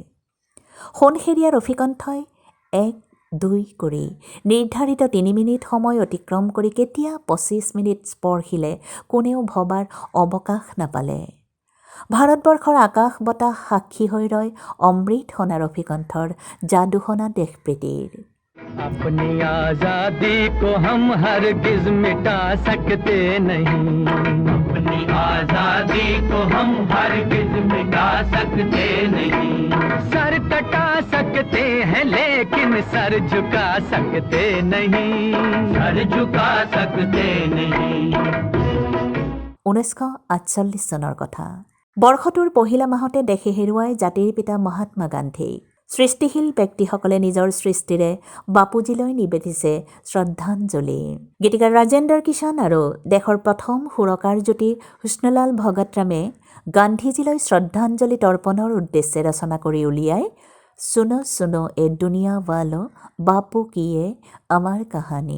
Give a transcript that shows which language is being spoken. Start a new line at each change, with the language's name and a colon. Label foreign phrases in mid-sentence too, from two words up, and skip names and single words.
Assamese: সোণসেৰীয়া ৰফি কণ্ঠই 1-2 কৰি নিৰ্ধাৰিত 3 মিনিট সময় অতিক্ৰম কৰি কেতিয়া 25 মিনিট স্পৰ্শিলে কোনেও ভবাৰ অৱকাশ নাপালে। ভাৰতবৰ্ষৰ আকাশ বতাহ সাক্ষী হৈ ৰয় অমৃত সনা ৰফি কণ্ঠৰ যাদুসনা দেশপ্ৰীতিৰ।
Hindi: अपनी आजादी को हम हरगिज मिटा सकते नहीं, अपनी आजादी को हम हरगिज मिटा सकते नहीं। सर कटा सकते हैं लेकिन सर झुका सकते नहीं, सर झुका सकते नहीं।
Assamese: 1948 চনৰ কথা। বৰ্ষটোৰ পহিলা মাহতে দেশে হেৰুৱাই জাতিৰ পিতা মহাত্মা গান্ধীক। সৃষ্টিশীল ব্যক্তিসকলে নিজৰ সৃষ্টিৰে বাপুজীলৈ নিবেদিছে শ্ৰদ্ধাঞ্জলি। গীতিকাৰ ৰাজেন্দ্ৰ কিষাণ আৰু দেশৰ প্ৰথম সুৰকাৰ জ্যোতি হুস্নলাল ভগতৰামে গান্ধীজীলৈ শ্ৰদ্ধাঞ্জলি তৰ্পণৰ উদ্দেশ্যে ৰচনা কৰি উলিয়াই সুনো সুনো এ দুনিয়া ৱালো বাপু কিয়ে আমাৰ কাহানী।